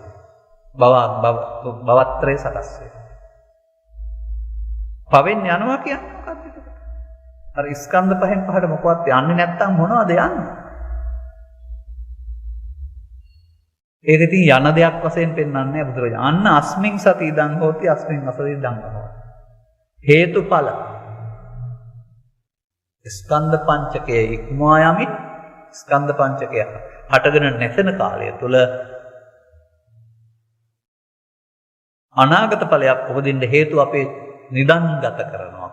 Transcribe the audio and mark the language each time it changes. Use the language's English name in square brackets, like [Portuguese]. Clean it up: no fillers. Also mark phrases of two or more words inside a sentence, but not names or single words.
[Sinhala] භවත්‍රය සකස් වෙන්නේ. පවෙන් යනවා කියන්නේ මොකක්ද? අර ස්කන්ධ පහෙන් පහට මොකවත් යන්නේ නැත්තම් මොනවද යන්නේ? ඒක ඉතින් යන දෙයක් වශයෙන් පෙන්වන්නේ බුදුරජාණන්. [Pali] අන්න අස්මින් සති ඉදං හෝති අස්මින් අසති ඉදං හෝති. [Sinhala] හේතුඵල. ස්කන්ධ පංචකයේ ඉක්මවා යමින් ස්කන්ධ පංචකය හටගෙන නැසෙන කාලය තුල අනාගත ඵලයක් උපදින්න හේතු අපේ නිදන්ගත කරනවා.